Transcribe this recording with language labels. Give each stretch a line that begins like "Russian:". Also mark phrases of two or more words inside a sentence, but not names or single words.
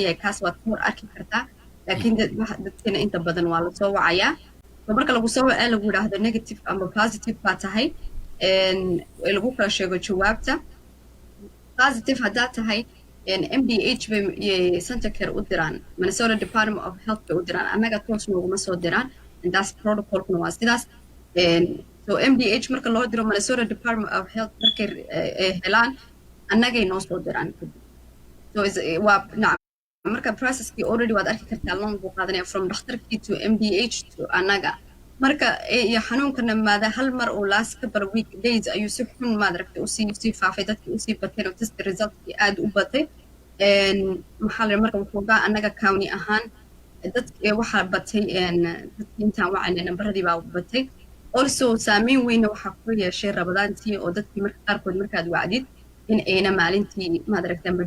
Somali: leeyahay kaas waad ku hor arki kartaa laakiin dadkana inta badan waa la soo wacayaa marka lagu soo wacaa lagu yidhaahdo negative ama positive baa tahay lagu kala sheego jawaabta positive haddaa tahay MDH bay center care u diraan Minnesota Department of Health bay u diraan annaga toos nooguma soo diraan
English: and that's
Somali: protocolkuna waa sidaas so MDH marka loo diro Minnesota Department of Health markay helaan annagay noo soo diraan so waa marka processkii already waad arki kartaa long buu qaadanaya from dhakhtarkii to MDH to annaga marka iyo xanuunkana maada hal mar oo
English: last couple of week days
Somali: ayuu si xun maadaragtay usii faafay dadkii usii bateen oo
English: test resultkii
Somali: aad u batay maxaa la marka wuxuugaa annaga county ahaan waxaa batay dadkii intaan wacayna nambaradii baa batay also saameyn weyna waxaa ku yeeshay rabadaantii oo dadkii marka qaarkood markaad wacdid in ayna maalintii maadaragtay amba